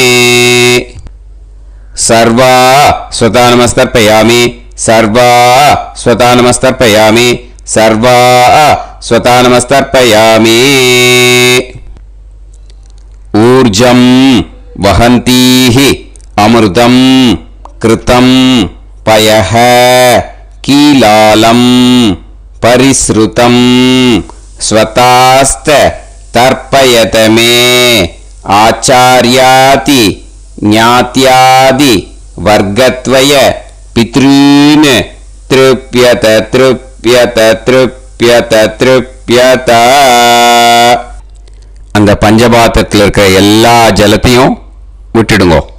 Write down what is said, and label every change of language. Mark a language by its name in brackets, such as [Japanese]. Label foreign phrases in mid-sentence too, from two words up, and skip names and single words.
[Sanskrit] सर्वा स्वतः नमस्तर्पयामि सर्वा स्वतः नमस्तर्पयामि सर्वा स्वतः नमस्तर्पयामि ऊर्जं वहन्तीः अमृतं कृतं पयः कीलालं परिसृतं स्वतास्त तर्पयत मे आचार्यादि ज्ञात्यादि वर्गद्वय पितॄन् तृप्यत तृप्यत तृप्यत तृप्यत. [Tamil] அந்த பஞ்சபாத்திரத்தில் இருக்கிற எல்லா ஜலத்தையும் விட்டுடுங்க.